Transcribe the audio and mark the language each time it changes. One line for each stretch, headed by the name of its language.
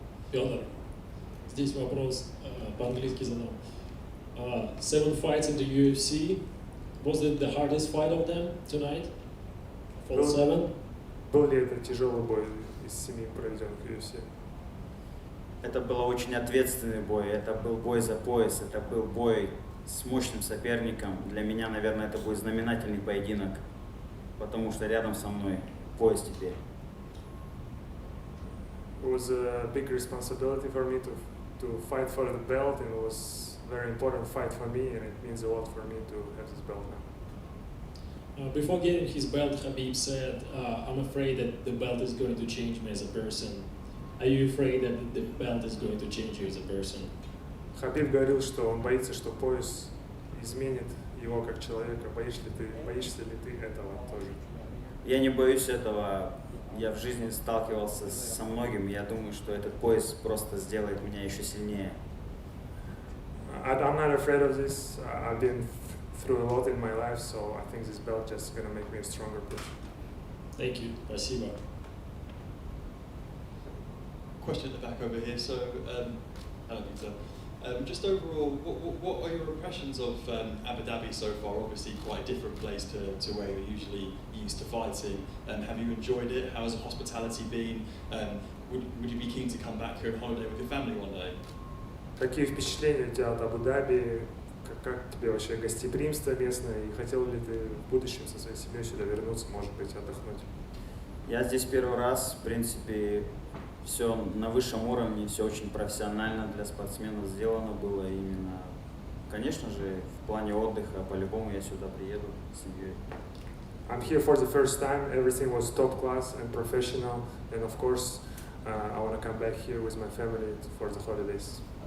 Russian: Федор, здесь вопрос по-английски задам.
English: 7 fights in the UFC. Was it the hardest fight of them tonight? For 7?
Russian: Был ли это тяжелый бой из 7 проведенных в UFC? Это был очень ответственный бой, это был бой за пояс, это был бой с мощным соперником. Для меня, наверное, это будет знаменательный поединок, потому что рядом со мной пояс теперь.
English: It was a big responsibility for me to fight for the belt, and it was a very important fight for me, and it means a lot for me to have this belt now. Before getting his belt, Khabib said, I'm afraid that the belt is going to change me as a person. Are you afraid that the belt is going to change you as a person?
Russian: Хабиб говорил, что он боится, что пояс изменит его как человека. Боишься ли ты этого тоже? Я не боюсь этого. Я в жизни сталкивался со многим. Я думаю, что этот пояс просто сделает меня еще сильнее.
English: I'm not afraid of this. I've been through a lot in my life, so I think this belt just gonna make me a stronger person. Thank you.
Russian: Спасибо.
English: Question at the back over here. So, hello, Peter. Just overall, what are your impressions of Abu Dhabi so far? Obviously, quite a different place to where you're usually used to fighting. Have you enjoyed it? How has the hospitality been? Would you be keen to come back here on holiday with your family one day?
Russian: Какие впечатления у тебя от Абу-Даби? Как тебе вообще гостеприимство местное? И хотел ли ты в будущем со своей семьей сюда вернуться, может быть, отдохнуть? Я здесь первый раз, в принципе, все на высшем уровне, все очень профессионально для спортсменов сделано было именно. Конечно же, в плане отдыха, по-любому я сюда приеду с семьей.
English: I'm here for the first time. Everything was top class and professional, and of course, I want to come back here with my family for the holidays.